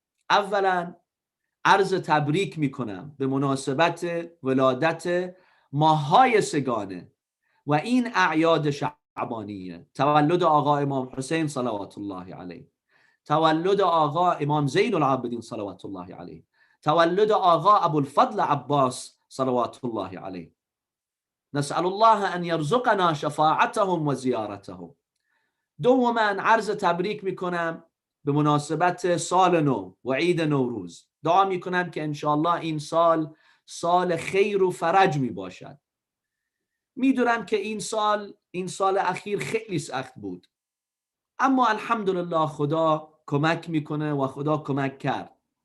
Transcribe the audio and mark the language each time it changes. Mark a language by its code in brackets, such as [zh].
[fa] اولا عرض تبریک می کنم به مناسبت ولادت ماههای سگانه و این اعیاد شعبانیه، تولد آقا امام حسین صلوات الله علیه، تولد آقا امام زین العابدین صلوات الله علیه، تولد آقا ابوالفضل عباس صلوات الله علیه. [ar] نسأل الله أن يرزقنا شفاعتهم و زیارتهم. [fa] دوما عرض تبریک میکنم به مناسبت سال نو و عید نوروز. دعا میکنم که انشاءالله این سال خیر و فرج می باشد. میدونم که این سال اخیر خیلی سخت بود، اما الحمدلله خدا کمک میکنه و خدا کمک کرد.